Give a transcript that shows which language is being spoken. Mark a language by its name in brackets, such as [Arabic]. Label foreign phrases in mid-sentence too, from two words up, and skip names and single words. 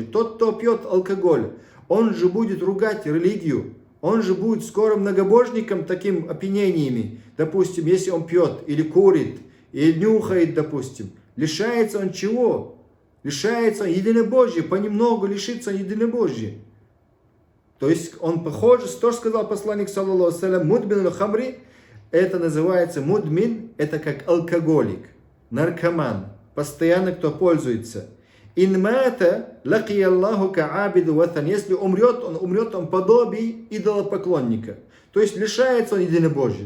[Russian] Тот, кто пьет алкоголь, он же будет ругать религию, он же будет скоро многобожником таким опьянениями. Допустим, если он пьет или курит, или нюхает, допустим. Лишается он чего? Лишается он единобожия, понемногу лишится он единобожия. То есть он похож, то, что сказал посланник, [Arabic] صلى الله عليه وسلم مدمن الخمر, [Russian] это называется мудмин, это как алкоголик, наркоман, постоянно кто пользуется. [Arabic] إن مات لقي الله كعابد وثن. [Russian] Если умрет он подобие идолопоклонника. То есть лишается он единобожия.